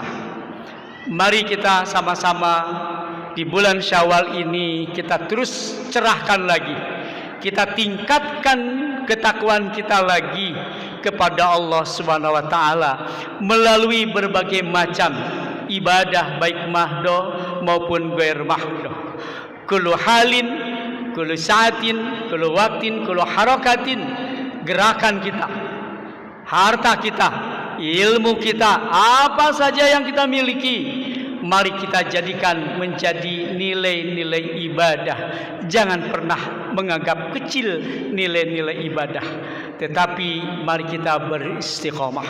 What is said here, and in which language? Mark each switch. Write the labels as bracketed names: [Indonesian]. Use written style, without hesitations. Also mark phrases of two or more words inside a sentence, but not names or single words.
[Indonesian] Mari kita sama-sama di bulan Syawal ini kita terus cerahkan lagi. Kita tingkatkan ketakwaan kita lagi kepada Allah [Arabic] سبحانه وتعالى [Indonesian] melalui berbagai macam ibadah, baik mahdo maupun [Arabic] غير محضة. كل حال كل ساعة كل وقت كل حركة, [Indonesian] gerakan kita, harta kita, ilmu kita, apa saja yang kita miliki, mari kita jadikan menjadi nilai-nilai ibadah. Jangan pernah menganggap kecil nilai-nilai ibadah, tetapi mari kita beristiqomah.